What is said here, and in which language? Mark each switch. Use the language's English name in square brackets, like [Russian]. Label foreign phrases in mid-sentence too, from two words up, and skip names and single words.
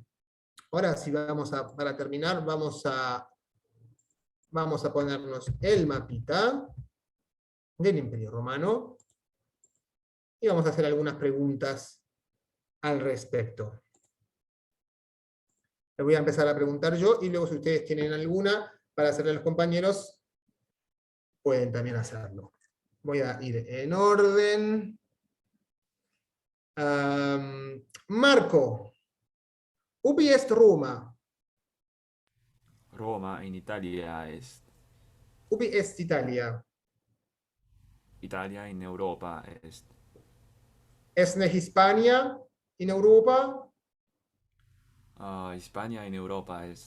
[Spanish] Ahora sí, para terminar, vamos a ponernos el mapita del Imperio Romano y vamos a hacer algunas preguntas al respecto. Les voy a empezar a preguntar yo y luego si ustedes tienen alguna para hacerle a los compañeros, pueden también hacerlo. Voy a ir en orden. Marco, [Latin] ubi est Roma? Roma in Italia est. Ubi est Italia? Italia in Europa est. Est ne Hispania in Europa? Hispania in Europa est.